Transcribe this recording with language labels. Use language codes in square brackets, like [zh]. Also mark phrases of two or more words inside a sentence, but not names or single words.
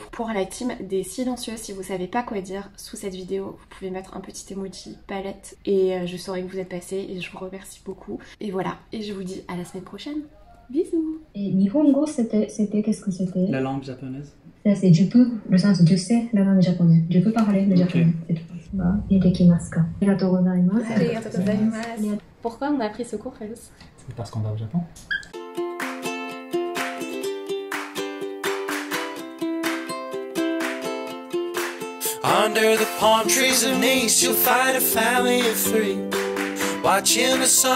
[fr] Pour la team des silencieux, si vous savez pas quoi dire sous cette vidéo, vous pouvez mettre un petit emoji palette et je saurai que vous êtes passé et je vous remercie beaucoup. Et voilà, et je vous dis à la semaine prochaine. Bisous. Et Nihongo, c'était qu'est-ce que c'était? La langue japonaise. Ça c'est je peux, le sens je sais la langue japonaise. Je peux parler le japonais. C'est tout. Et [ja] できますか? ありがとうございます. ありがとうございます. [fr] Pourquoi on a pris ce cours, Félix? C'est parce qu'on va au Japon. [en] Under the palm trees of Nice, you'll find a family of 3, watching the sun.